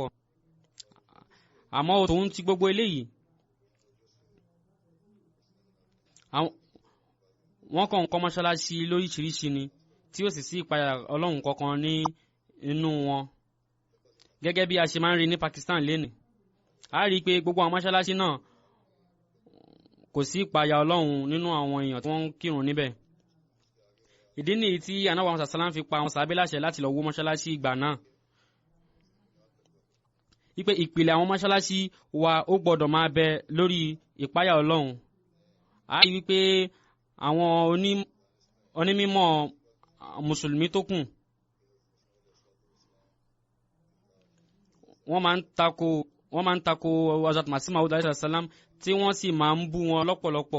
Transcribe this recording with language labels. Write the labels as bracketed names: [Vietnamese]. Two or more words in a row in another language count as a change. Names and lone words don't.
[Yoruba] Àmọ́ tòun ti gbogbo eléyìí wọ́n kàn ń kọ́ mọ́ṣáláṣí lóríṣiríṣi ni tí ó sì sí ìpayà Ọlọ́run kankan ní inú wọn. Gẹ́gẹ́ bí a ṣe máa ń rí ní Pakistan lénìí, a rí i pé gbogbo àwọn mọ́ṣáláṣí náà kò sí ìpayà Ọlọ́run nínú àwọn èèyàn tí wọ́n ń kírun níbẹ̀. Ìdí nìyí tí Ànábì Muhammad [Arabic] صلى الله عليه وسلم [Yoruba] fi pa àwọn sàábé láṣẹ láti lọ wó mọ́ṣáláṣí ìgbà náà. Wípé ìpìlẹ̀ àwọn mọ́ṣáláṣí wa ó gbọ́dọ̀ máa bẹ lórí ìpayà Ọlọ́run. A rí wípé àwọn onímọ̀ mùsùlùmí tó kù wọ́n máa ń tako Hazrat Masih Maud [Arabic] عليه السلام [Yoruba] tí wọ́n sì máa ń bú wọn lọ́pọ̀lọpọ̀.